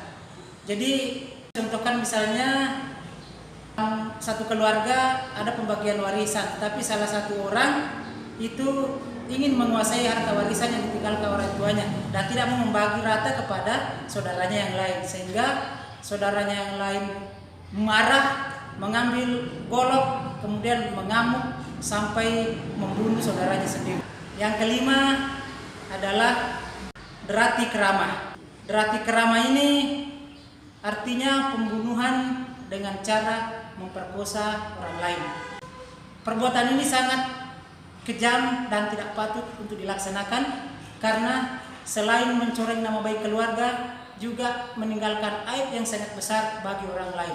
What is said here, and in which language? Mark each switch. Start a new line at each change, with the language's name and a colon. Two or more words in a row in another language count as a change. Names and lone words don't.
Indonesian: Jadi contohkan misalnya satu keluarga ada pembagian warisan, tapi salah satu orang itu ingin menguasai harta warisan yang ditinggalkan orang tuanya dan tidak mau membagi rata kepada saudaranya yang lain, sehingga saudaranya yang lain marah, mengambil golok, kemudian mengamuk sampai membunuh saudaranya sendiri. Yang kelima adalah derati kerama. Derati kerama ini artinya pembunuhan dengan cara memperkosa orang lain. Perbuatan ini sangat kejam dan tidak patut untuk dilaksanakan karena selain mencoreng nama baik keluarga, juga meninggalkan aib yang sangat besar bagi orang lain.